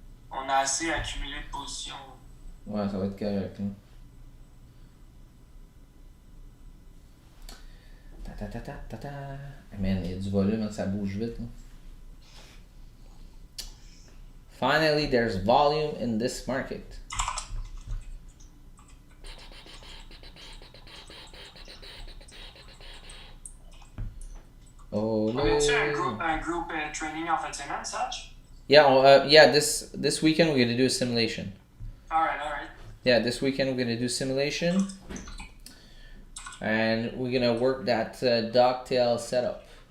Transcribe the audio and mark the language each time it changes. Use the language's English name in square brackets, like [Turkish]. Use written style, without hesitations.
[French] On a assez accumulé de positions. Ouais, ça va être correct. Hein. Ta. Man, il y a du volume, hein, ça bouge vite. Hein. [English] Finally, there's volume in this market. Oh, [French] On a-tu un group training en fin de semaine, Satch? [English] Yeah, this weekend we're gonna do a simulation. Alright. Yeah, this weekend we're gonna do simulation, and we're gonna work that dogtail setup.